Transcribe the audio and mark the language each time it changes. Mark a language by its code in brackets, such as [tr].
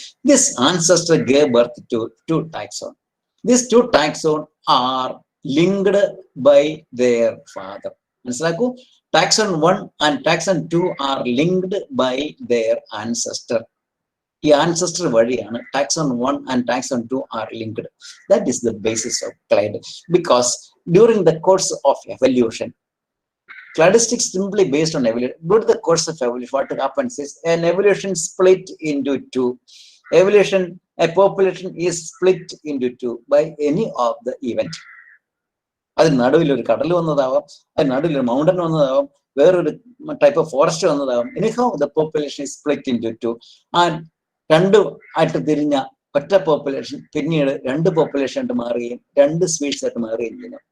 [en] This ancestor gave birth to 2 taxon. These 2 taxon are linked by their father. [ml] മനസ്സിലാക്കൂ, [en] Taxon 1 and taxon 2 are linked by their ancestor. ഈ ancestor [ml] വഴിയാണ് [en] Taxon 1 and taxon 2 are linked. That is the basis of clade. Because during the course of evolution, cladistics simply based on evolution. During the course of evolution, what happens is an evolution split into 2. Evolution, a population is split into 2 by any of the event. [ml] അതിന് നടുവിൽ ഒരു കടൽ വന്നതാവാം, അതിന് നടുവിൽ ഒരു mountain വന്നതാവാം, വേറൊരു type of forest വന്നതാവാം. [en] Anyhow the population is split into 2. And [ml] 2 ആയിട്ട് തിരിഞ്ഞ ഒറ്റ പോപ്പുലേഷൻ പിന്നീട് 2 പോപ്പുലേഷൻ ആയിട്ട് മാറുകയും 2 സ്പീഷീസ് ആയിട്ട് മാറുകയും ചെയ്യുന്നു.